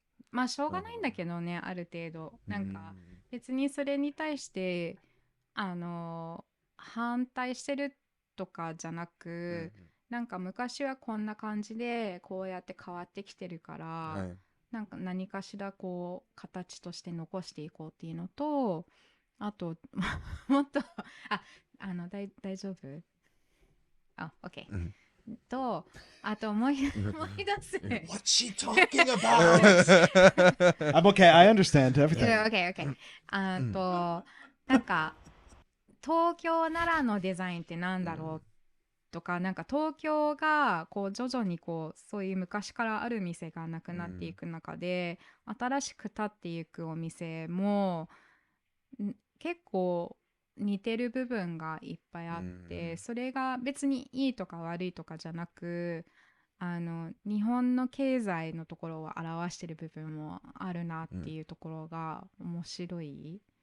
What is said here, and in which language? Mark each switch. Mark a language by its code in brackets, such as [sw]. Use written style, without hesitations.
[ja] まあしょうがないんだけどね、ある程度なんか別にそれに対して反対してるとかじゃなく、なんか昔はこんな感じでこうやって変わってきてるから、なんか何かしらこう形として残していこうっていうのと、あともっと大丈夫？OK。と、あと思い出す。 [en] What's she talking about? I'm okay. I understand everything. [ja] OK。なんか東京ならのデザインってなんだろうとか、なんか東京がこう徐々にこうそういう昔からある店がなくなっていく中で、新しく建っていくお店も結構似てる部分がいっぱいあって、それが別にいいとか悪いとかじゃなく、日本の経済のところを表してる部分もあるなっていうところが面白い。